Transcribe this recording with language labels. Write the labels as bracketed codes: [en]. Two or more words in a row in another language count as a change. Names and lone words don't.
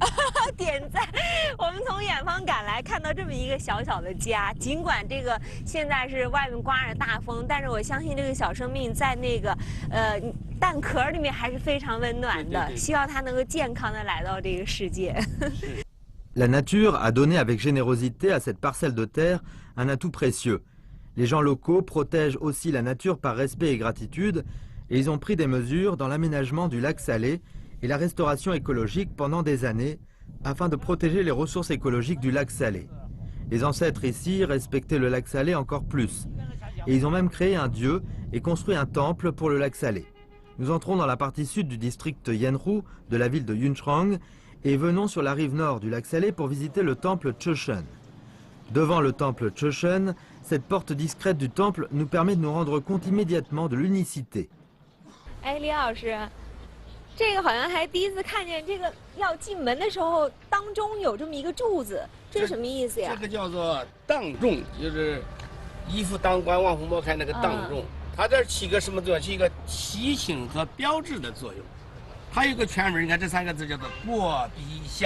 [zh] 点赞！我们从远方赶来，看到这么一个小小的家，尽管这个现在是外面刮着大风，但是我相信这个小生命在那个蛋壳里面还是非常温暖的。希望它能够健康的来到这个世界。 [fr] La nature a donné avec générosité à cette parcelle de terre un atout précieux. Les gens locaux protègent aussi la nature par respect et gratitude, et ils ont pris des mesures dans l'aménagement du lac Salé et la restauration écologique pendant des années, afin de protéger les ressources écologiques du lac Salé. Les ancêtres ici respectaient le lac Salé encore plus, et ils ont même créé un dieu et construit un temple pour le lac Salé. Nous entrons dans la partie sud du district Yenru de la ville de Yunchang, et venons sur la rive nord du lac Salé pour visiter le temple Choshen. Devant le temple Choshen, cette porte discrète du temple nous permet de nous rendre compte immédiatement de l'unicité. [zh] 哎，李老师，这个好像还第一次看见，这个要进门的时候，当中有这么一个柱子，这是什么意思呀？这个叫做当众，就是一夫当关，万夫莫开那个当众，它这起个什么作用？起一个提醒和标志的作用。它有个全文，你看这三个字叫做“过陛下”。